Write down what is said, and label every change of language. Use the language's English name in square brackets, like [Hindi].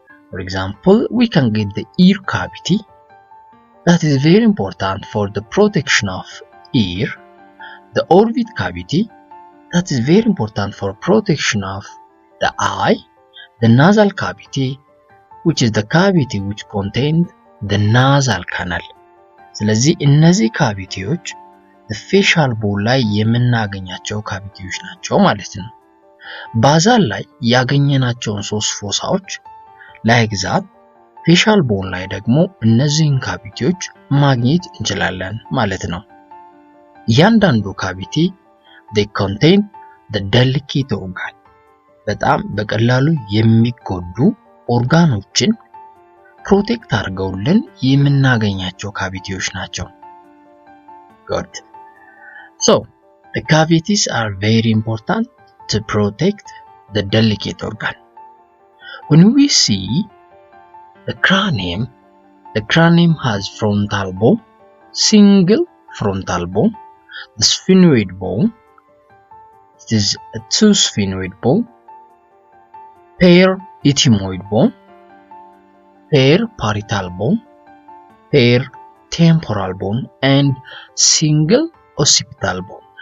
[English] For example, we can get the ear cavity. That is very important for the protection of ear. The orbit cavity, that is very important for protection of the eye. The nasal cavity, which is the cavity which contains the nasal canal. [Amharic] ስለዚህ እነዚህ ካቪቲዎች ፌሻል ቦን ላይ የምናገኛቸው ካቪቲዎች ናቸው ማለት ነው። ባዛል ላይ ያገኘናቸውን 3 ፎሳዎች ለኤግዛት ፌሻል ቦን ላይ ደግሞ እነዚህን ካቪቲዎች ማግኘት እንችላለን ማለት ነው። እያንዳንዱ ካቪቲ they contain the delicate organ, በጣም በቀላሉ የሚጎዱ ኦርጋኖችን ፕሮቴክት አድርገውልን የምናገኛቸው ካቪቲዎች ናቸው። Good. [English] So the cavities are very important to protect the delicate organ. When we see the cranium has frontal bone, single frontal bone, the sphenoid bone, it is a 2 sphenoid bone, pair ethmoid bone, pair parietal bone, pair temporal bone, and single occipital bone.